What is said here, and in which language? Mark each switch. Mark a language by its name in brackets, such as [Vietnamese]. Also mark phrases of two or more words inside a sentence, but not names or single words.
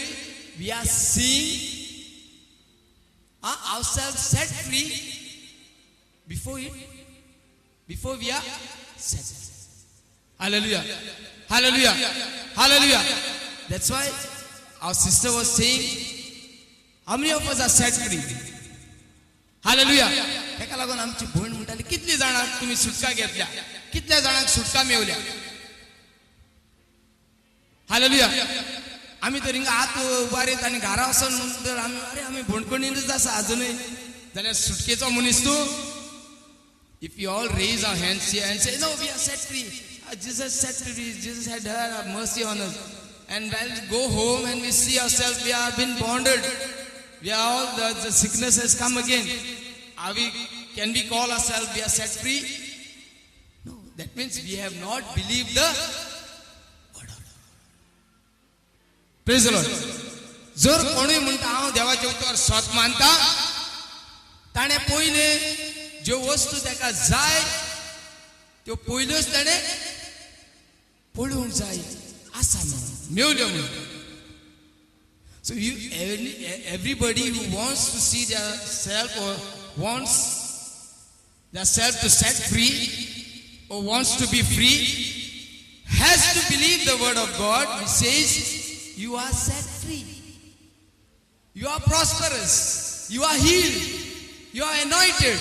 [English] We are seeing ourselves set free before we are set free. Hallelujah. Hallelujah. Hallelujah. That's why our sister was saying, how many of us are set free? Hallelujah. [Konkani] ताका लागून आमची भयण म्हणटाली कितली जाणांक तुम्ही सुटका घेतल्या, कितल्या जाणांक सुटका मेवल्या. [English] Hallelujah. [Konkani] आम्ही तर हिंगा हात उबारीत आणि घरा वचून म्हणटर आम्ही भोंडकोणीनच आसा अजूनय जाल्यार सुटकेचो मनीस तूं. [English] If we all raise our hands here and say, no, we are set free. Jesus set free. Jesus had mercy on us. And when we go home and we see ourselves, we have been bonded. We are all, the sickness has come again. Can we call ourselves, we are set free? No, that means we have not believed the word of God. Praise the Lord. [Konkani] जर कोणी म्हणटा हांव देवाच्या उतर स्वत मानता, ताणे पयले ज्यो वस्तू ताका जाय त्यो पयल्योच ताणे पळोवंक जाय आसा म्हणून मेवल्यो म्हणून. [English] So everybody who wants to see their self or wants their self to set free or wants to be free has to believe the word of God which says you are set free, you are prosperous, you are healed, you are anointed.